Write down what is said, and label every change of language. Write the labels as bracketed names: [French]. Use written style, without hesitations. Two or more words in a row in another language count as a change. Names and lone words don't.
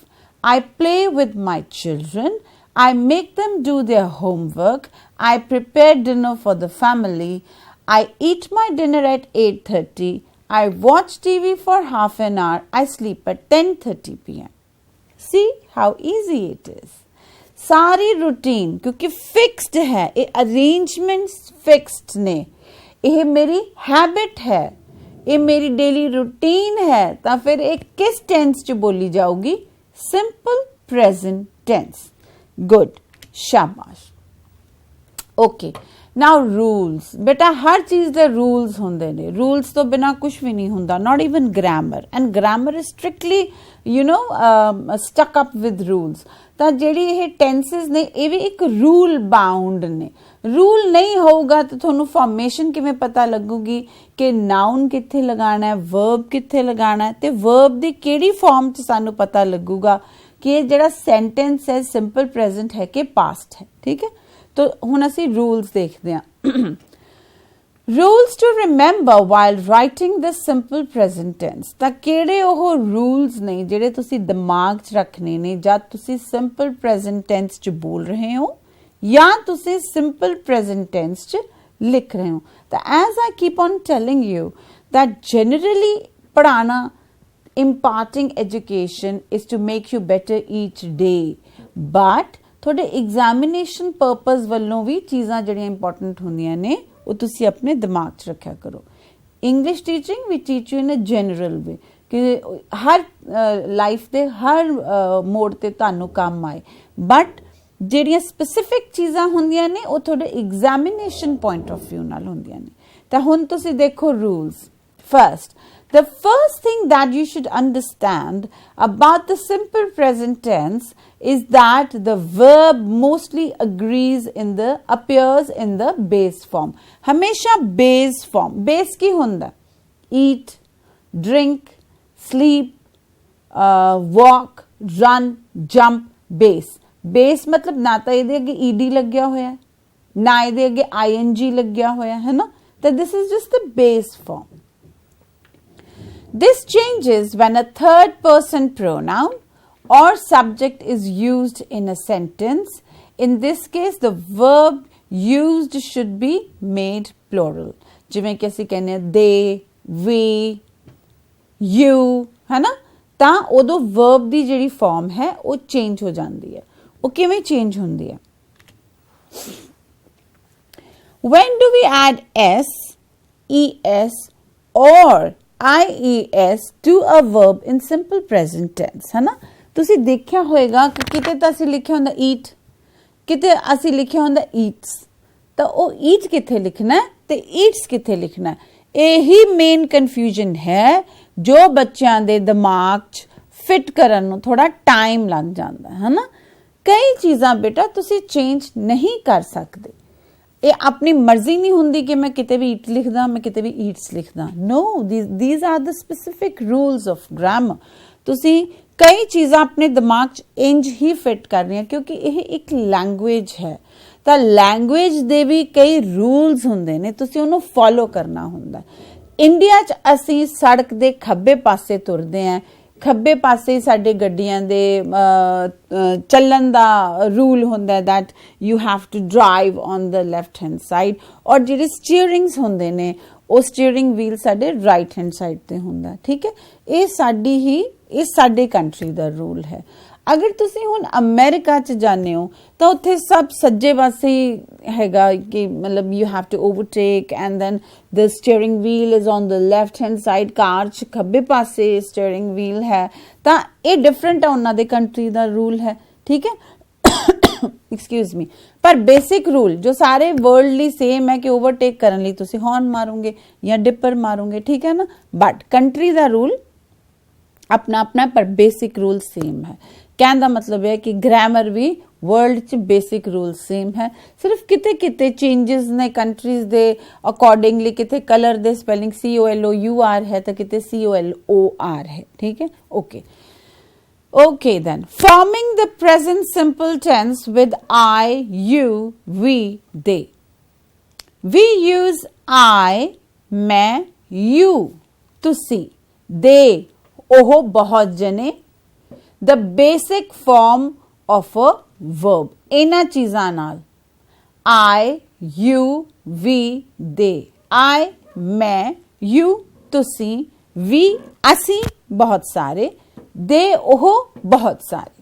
[English] I play with my children. I make them do their homework. I prepare dinner for the family. I eat my dinner at 8:30. I watch TV for half an hour. I sleep at 10:30 PM. See how easy it is. [Punjabi] ਸਾਰੀ ਰੂਟੀਨ ਕਿਉਂਕਿ ਫਿਕਸਡ ਹੈ, ਇਹ ਅਰੇਂਜਮੈਂਟਸ ਫਿਕਸਡ ਨੇ, ਇਹ ਮੇਰੀ ਹੈਬਿਟ ਹੈ, ਇਹ ਮੇਰੀ [English] daily routine [Punjabi] ਹੈ, ਤਾਂ ਫਿਰ ਇੱਕ ਕਿਸ ਟੈਂਸ 'ਚ ਬੋਲੀ ਜਾਊਗੀ? [English] Simple present tense. Good, शाबाश। Okay, now rules. [Punjabi] ਬੇਟਾ ਹਰ ਚੀਜ਼ ਦੇ ਰੂਲਸ ਹੁੰਦੇ ਨੇ, ਰੂਲਸ ਤੋਂ ਬਿਨਾ ਕੁਝ ਵੀ ਨਹੀਂ ਹੁੰਦਾ, [English] not even grammar, and grammar is strictly stuck up with rules. [Punjabi] ਤਾਂ ਜਿਹੜੀ ਇਹ ਟੈਂਸਿਸ ਨੇ ਇਹ ਵੀ ਇੱਕ [English] rule bound [Punjabi] ਨੇ। ਰੂਲ ਨਹੀਂ ਹੋਊਗਾ ਤਾਂ ਤੁਹਾਨੂੰ ਫਾਰਮੇਸ਼ਨ ਕਿਵੇਂ ਪਤਾ ਲੱਗੂਗੀ ਕਿ ਨਾਉਨ ਕਿੱਥੇ ਲਗਾਉਣਾ ਹੈ, ਵਰਬ ਕਿੱਥੇ ਲਗਾਉਣਾ ਹੈ, ਤੇ ਵਰਬ ਦੀ ਕਿਹੜੀ ਫਾਰਮ 'ਚ ਸਾਨੂੰ ਪਤਾ ਲੱਗੂਗਾ ਕਿ ਇਹ ਜਿਹੜਾ ਸੈਂਟੈਂਸ ਹੈ [English] simple present [Punjabi] ਹੈ ਕਿ ਪਾਸਟ ਹੈ। ਠੀਕ ਹੈ, ਤਾਂ ਹੁਣ ਅਸੀਂ ਰੂਲਸ ਦੇਖਦੇ ਹਾਂ। [English] rules to remember while writing the simple present tense। [Punjabi] ਤਾਂ ਕਿਹੜੇ ਉਹ रूल्स ਨੇ ਜਿਹੜੇ ਤੁਸੀਂ ਦਿਮਾਗ 'ਚ ਰੱਖਣੇ ਨੇ ਜਦ ਤੁਸੀਂ [English] simple present tense [Punjabi] 'ਚ ਬੋਲ ਰਹੇ ਹੋ ਜਾਂ ਤੁਸੀਂ [English] simple present tense [Punjabi] 'ਚ ਲਿਖ ਰਹੇ ਹੋ। [English] ਤਾਂ as I keep on telling you that generally ਪੜ੍ਹਾਉਣਾ, imparting education is to make you better each day, but ਤੁਹਾਡੇ examination purpose [Punjabi] ਵੱਲੋਂ ਵੀ ਚੀਜ਼ਾਂ ਜਿਹੜੀਆਂ ਇੰਪੋਰਟੈਂਟ ਹੁੰਦੀਆਂ ਨੇ ਉਹ ਤੁਸੀਂ ਆਪਣੇ ਦਿਮਾਗ 'ਚ ਰੱਖਿਆ ਕਰੋ। [English] English teaching [Punjabi] ਵੀ [English] teach you in a general way [Punjabi] ਕਿ ਹਰ ਲਾਈਫ ਦੇ ਹਰ ਮੋੜ ਤੇ ਤੁਹਾਨੂੰ ਕੰਮ ਆਏ, ਬਟ ਜਿਹੜੀਆਂ ਸਪੈਸੀਫਿਕ ਚੀਜ਼ਾਂ ਹੁੰਦੀਆਂ ਨੇ ਉਹ ਤੁਹਾਡੇ [English] examination point of view [Punjabi] ਨਾਲ ਹੁੰਦੀਆਂ ਨੇ। ਤਾਂ ਹੁਣ ਤੁਸੀਂ ਦੇਖੋ ਰੂਲਸ। [English] First, the first thing that you should understand about the simple present tense is that the verb mostly appears in the base form. [Punjabi] ਹਮੇਸ਼ਾ [English] base form. [Punjabi] Base ਕੀ ਹੁੰਦਾ? [English] Eat, drink, sleep, walk, run, jump, base. [Punjabi] Base ਮਤਲਬ ਨਾ ਤਾਂ ਇਹਦੇ ਅੱਗੇ ed ਲੱਗਿਆ ਹੋਇਆ ਨਾ ਇਹਦੇ ਅੱਗੇ ing ਲੱਗਿਆ ਹੋਇਆ ਹੈ ਨਾ, ਤਾਂ [English] this is just the base form. This changes when a third person pronoun or subject is used in a sentence. In this case, the verb used should be made plural. [Punjabi] ਜਿਵੇਂ ਕਿ ਅਸੀਂ ਕਹਿੰਦੇ ਹਾਂ [English] they, we, you, [Punjabi] ਹੈ ਨਾ, ਤਾਂ ਉਦੋਂ verb ਦੀ ਜਿਹੜੀ form ਹੈ ਉਹ change ਹੋ ਜਾਂਦੀ ਹੈ। ਉਹ ਕਿਵੇਂ change ਹੁੰਦੀ ਹੈ? [English] When do we add s, es or IES to a verb in simple present tense? [Punjabi] ਹੈ ਨਾ, ਤੁਸੀਂ ਦੇਖਿਆ ਹੋਏਗਾ ਕਿ ਕਿਤੇ ਤਾਂ ਅਸੀਂ ਲਿਖਿਆ ਹੁੰਦਾ eat, ਕਿਤੇ ਅਸੀਂ ਲਿਖਿਆ ਹੁੰਦਾ eats, ਤਾਂ ਉਹ eat ਕਿੱਥੇ ਲਿਖਣਾ ਹੈ ਤੇ eats ਕਿੱਥੇ ਲਿਖਣਾ ਹੈ? ਇਹੀ ਮੇਨ ਕਨਫਿਊਜ਼ਨ ਹੈ ਜੋ ਬੱਚਿਆਂ ਦੇ ਦਿਮਾਗ 'ਚ ਫਿਟ ਕਰਨ ਨੂੰ ਥੋੜਾ ਟਾਈਮ ਲੱਗ ਜਾਂਦਾ ਹੈ ਨਾ। ਕਈ ਚੀਜ਼ਾਂ ਬੇਟਾ ਤੁਸੀਂ ਚੇਂਜ ਨਹੀਂ ਕਰ ਸਕਦੇ, ਇਹ ਆਪਣੀ ਮਰਜ਼ੀ ਨਹੀਂ ਹੁੰਦੀ ਕਿ ਮੈਂ ਕਿਤੇ ਵੀ ਈਟ ਲਿਖਦਾ, ਮੈਂ ਕਿਤੇ ਵੀ ਈਟਸ ਲਿਖਦਾ। ਨੋ, [English] these are the specific rules of grammar। [Punjabi] ਤੁਸੀਂ ਕਈ ਚੀਜ਼ਾਂ ਆਪਣੇ ਦਿਮਾਗ 'ਚ ਇੰਜ ਹੀ ਫਿਟ ਕਰ ਰਹੀਆਂ ਕਿਉਂਕਿ ਇਹ ਇੱਕ ਲੈਂਗੁਏਜ ਹੈ, ਤਾਂ ਲੈਂਗੁਏਜ ਦੇ ਵੀ ਕਈ ਰੂਲਸ ਹੁੰਦੇ ਨੇ, ਤੁਸੀਂ ਉਹਨੂੰ ਫੋਲੋ ਕਰਨਾ ਹੁੰਦਾ। ਇੰਡੀਆ 'ਚ ਅਸੀਂ ਸੜਕ ਦੇ ਖੱਬੇ ਪਾਸੇ ਤੁਰਦੇ ਹਾਂ, ਖੱਬੇ ਪਾਸੇ ਸਾਡੇ ਗੱਡੀਆਂ ਦੇ ਚੱਲਣ ਦਾ ਰੂਲ ਹੁੰਦਾ [English] that you have to drive on the left hand side, [Punjabi] ਔਰ ਜਿਹੜੇ ਸਟੀਅਰਿੰਗਸ ਹੁੰਦੇ ਨੇ ਉਹ [English] steering wheel [Punjabi] ਸਾਡੇ [English] right hand side [Punjabi] ਤੇ ਹੁੰਦਾ। ਠੀਕ ਹੈ, ਇਹ ਸਾਡੇ ਕੰਟਰੀ ਦਾ ਰੂਲ ਹੈ। ਅਗਰ ਤੁਸੀਂ ਹੁਣ ਅਮਰੀਕਾ 'ਚ ਜਾਂਦੇ ਹੋ ਤਾਂ ਉੱਥੇ ਸਭ ਸੱਜੇ ਪਾਸੇ ਹੈਗਾ ਕਿ ਮਤਲਬ [English] you have to overtake and then the steering wheel is on the left hand side, [Punjabi] ਕਾਰ 'ਚ ਖੱਬੇ ਪਾਸੇ [English] steering wheel [Punjabi] ਹੈ, ਤਾਂ ਇਹ ਡਿਫਰੈਂਟ ਹੈ ਉਹਨਾਂ ਦੇ ਕੰਟਰੀ ਦਾ ਰੂਲ ਹੈ। ਠੀਕ ਹੈ, [English] excuse me, [Punjabi] ਪਰ [English] basic rule [Punjabi] ਜੋ ਸਾਰੇ ਵਰਲਡ ਲਈ ਸੇਮ ਹੈ ਕਿ ਓਵਰਟੇਕ ਕਰਨ ਲਈ ਤੁਸੀਂ ਹੌਰਨ ਮਾਰੋਗੇ ਜਾਂ ਡਿੱਪਰ ਮਾਰੋਗੇ। ਠੀਕ ਹੈ ਨਾ, ਬਟ ਕੰਟਰੀ ਦਾ ਰੂਲ ਅਪਣਾ ਅਪਣਾ ਪਰ [English] basic rule [Punjabi] ਸੇਮ ਹੈ। ਕਹਿਣੇ ਕਾ ਮਤਲਬ ਹੈ ਕਿ ਗ੍ਰਾਮਰ ਭੀ ਵਰਲਡ 'ਚ [English] basic rule same [Punjabi] ਹੈ, ਸਿਰਫ ਕਿਤੇ ਕਿਤੇ ਚੇਂਜਿਸ ਨੇ ਕੰਟਰੀਜ਼ ਦੇ ਅਕਾਰਡਿੰਗਲੀ, ਕਿਤੇ ਕਲਰ ਦੇ ਸਪੈਲਿੰਗ COLOUR ਹੈ ਤਾਂ ਕਿਤੇ COLOR ਹੈ। ਠੀਕ ਹੈ, [English] okay then forming the present simple tense with I, you, we, they। we use I, मैं, you, [Punjabi] ਤੁਸੀ, they, ਉਹ ਬਹੁਤ ਜਣੇ, [English] the basic form of a verb। [Punjabi] ਇਹਨਾਂ ਚੀਜ਼ਾਂ ਨਾਲ [English] I, you, we, they, I, [Punjabi] ਮੈਂ, you, ਤੁਸੀਂ, we, ਅਸੀਂ ਬਹੁਤ ਸਾਰੇ, they, ਉਹ ਬਹੁਤ ਸਾਰੇ।